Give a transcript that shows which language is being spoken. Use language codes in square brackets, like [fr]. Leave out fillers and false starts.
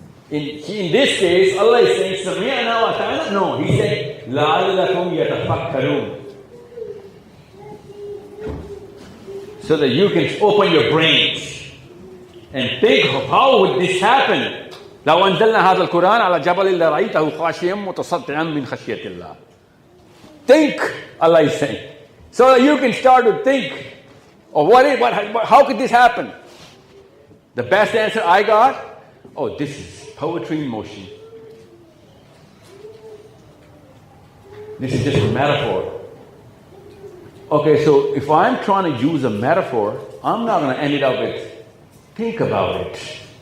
[en] In this case, Allah is saying, Sami'na wa ta'ala. No, He's saying, [ar] لَعَلَّكُمْ يَتَفَكَّرُونَ. [en] So that you can open your brains and think of how would this happen. [ar] لو أنزلنا هذا القرآن على جبل لرأيته خاشعا متصدعا من خشية الله. [en] Think, Allah is saying. So that you can start to think of how could this happen? The best answer I got, this is poetry in motion. This is just a metaphor. Okay, so if I'm trying to use a metaphor, I'm not going to end it up with, think about it.